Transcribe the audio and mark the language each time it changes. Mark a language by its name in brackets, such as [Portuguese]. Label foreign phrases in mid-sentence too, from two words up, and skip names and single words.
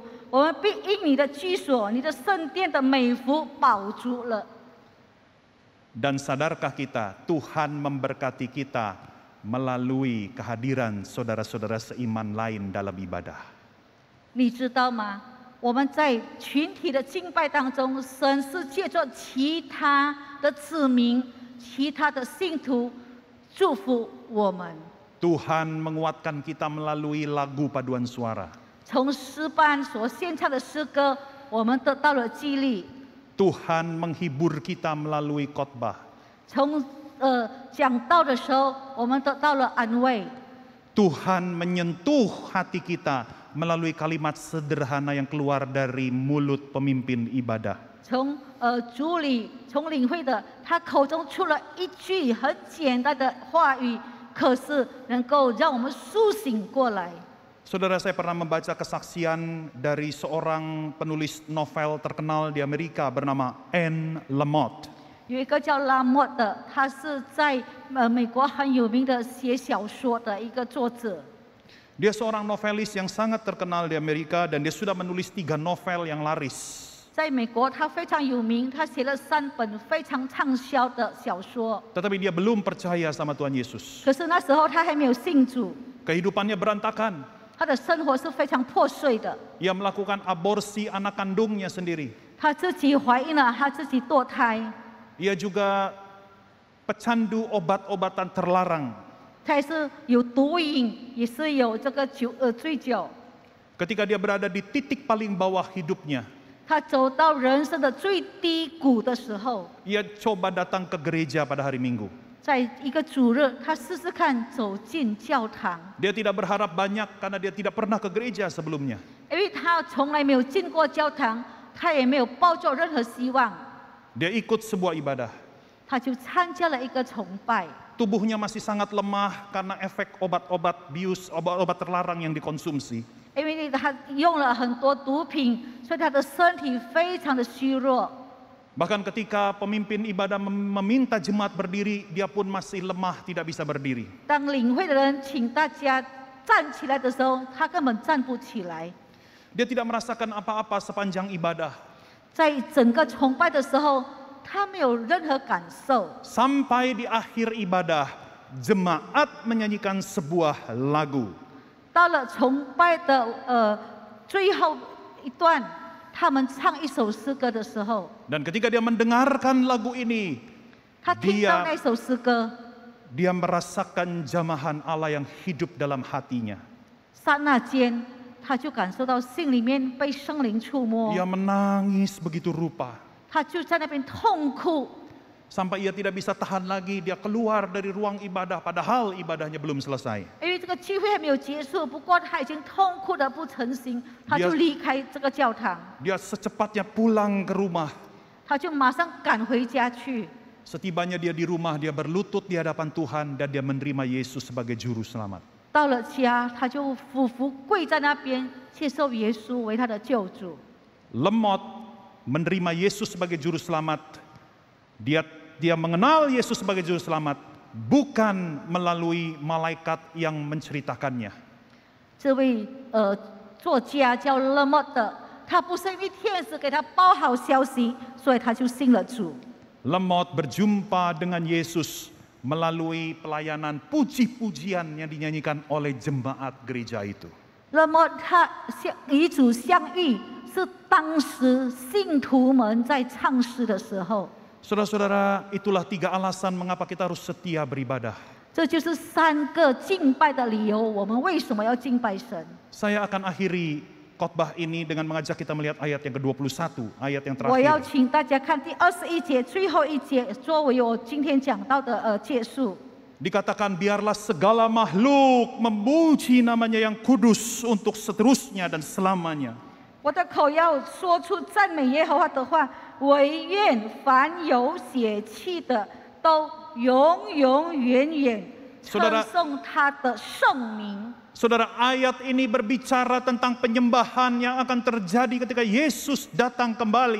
[Chinese] 我们必因你的居所、你的圣殿的美福饱足了。 [Indonesian] Dan sadarkah kita, Tuhan memberkati kita melalui kehadiran saudara-saudara seiman lain dalam ibadah. [Chinese] 你知道吗？我们在群体的敬拜当中，神是借着其他的子民、其他的信徒祝福我们。 [Indonesian] Tuhan menguatkan kita melalui lagu paduan suara. [Chinese] 从诗班所献唱的诗歌，我们得到了激励。 [Indonesian] Tuhan menghibur kita melalui khotbah. [Chinese] 从讲道的时候，我们得到了安慰。 [Indonesian] Tuhan menyentuh hati kita melalui kalimat sederhana yang keluar dari mulut pemimpin ibadah. [Chinese] 主里从领会的，他口中出了一句很简单的话语，可是能够让我们苏醒过来。 [Indonesian] Saudara, saya pernah membaca kesaksian dari seorang penulis novel terkenal di Amerika bernama Anne Lamott. [Chinese] 有一个叫拉莫的，他是在美国很有名的写小说的一个作者。 [Indonesian] Dia seorang novelis yang sangat terkenal di Amerika dan dia sudah menulis 3 novel yang laris. [Chinese] 在美国，他非常有名，他写了3本非常畅销的小说。 [Indonesian] Tetapi dia belum percaya sama Tuhan Yesus. [Chinese] 可是那时候他还没有信主， [Indonesian] Kehidupannya berantakan. [Chinese] 他的生活是非常破碎的。 [Indonesian] Ia melakukan aborsi anak kandungnya sendiri. [Chinese] 他自己怀孕了，他自己堕胎， [Indonesian] Ia juga pecandu obat-obatan terlarang. [Chinese] 他也是有毒瘾，也是有这个醉酒。 [Indonesian] Ketika dia berada di titik paling bawah hidupnya, [Chinese] 他走到人生的最低谷的时候， [Indonesian] ia coba datang ke gereja pada hari Minggu. [Chinese] 在一个主日，他试试看走进教堂， [Indonesian] Dia tidak berharap banyak karena dia tidak pernah ke gereja sebelumnya. [Chinese] 因为他从来没有进过教堂，他也没有抱着任何希望， [Indonesian] Dia ikut sebuah ibadah. [Chinese] 他就参加了一个崇拜。 [Indonesian] Tubuhnya masih sangat lemah karena efek obat-obat bius, obat-obat terlarang yang dikonsumsi. [Chinese] 因为他用了很多毒品，所以他的身体非常的虚弱。 [Indonesian] Bahkan ketika pemimpin ibadah meminta jemaat berdiri, dia pun masih lemah, tidak bisa berdiri. [Chinese] 当领会的人请大家站起来的时候，他根本站不起来。 [Indonesian] Dia tidak merasakan apa-apa sepanjang ibadah. [Chinese] 在整个崇拜的时候，他没有任何感受。 [Indonesian] Sampai di akhir ibadah, jemaat menyanyikan sebuah lagu. [Chinese] 到了崇拜的最后一段，他们唱一首诗歌的时候， [Indonesian] Dan ketika dia mendengarkan lagu ini, [Chinese] 他听到那首诗歌， [Indonesian] dia merasakan jamahan Allah yang hidup dalam hatinya. [Chinese] 刹那间他就感受到心里面被圣灵触摸， [Indonesian] Ia menangis begitu rupa. [Chinese] 他就在那边痛哭， [Indonesian] Sampai ia tidak bisa tahan lagi, dia keluar dari ruang ibadah padahal ibadahnya belum selesai. [Chinese] 因为这个聚会还没有结束，不过他已经痛哭得不成形，他就离开这个教堂， [Indonesian] Dia secepatnya pulang ke rumah. [Chinese] 他就马上赶回家去。 [Indonesian] Setibanya dia di rumah, dia berlutut di hadapan Tuhan dan dia menerima Yesus sebagai juru selamat. [Chinese] 到了家，他就俯伏跪在那边，接受耶稣为他的救主。 [Indonesian] Lemot menerima Yesus sebagai juru selamat. Dia mengenal Yesus sebagai juru selamat bukan melalui malaikat yang menceritakannya. [Chinese] 这位作家叫勒莫的，他不是因为天使给他报好消息，所以他就信了主。 [Indonesian] Lemot berjumpa dengan Yesus melalui pelayanan puji-pujian yang dinyanyikan oleh jemaat gereja itu. [Chinese] 勒莫他与主相遇，是当时信徒们在唱诗的时候。 [Indonesian] Saudara-saudara, itulah 3 alasan mengapa kita harus setia beribadah. [Chinese] 这就是3个敬拜的理由，我们为什么要敬拜神？ [Indonesian] Saya akan akhiri khotbah ini dengan mengajak kita melihat ayat yang ke-21, ayat yang [Chinese] 我要 [Indonesian] terakhir. [Chinese] 请大家看第21节最后一节，作为我今天讲到的结束。 [Indonesian] Dikatakan biarlah segala makhluk memuji namanya yang kudus untuk seterusnya dan selamanya. [Chinese] 我的口要说出赞美耶和华的话，惟愿凡有血气的都永永远远称 [Indonesian] Saudara [Chinese] 颂他的圣名。 [Indonesian] Saudara, ayat ini berbicara tentang penyembahan yang akan terjadi ketika Yesus datang kembali.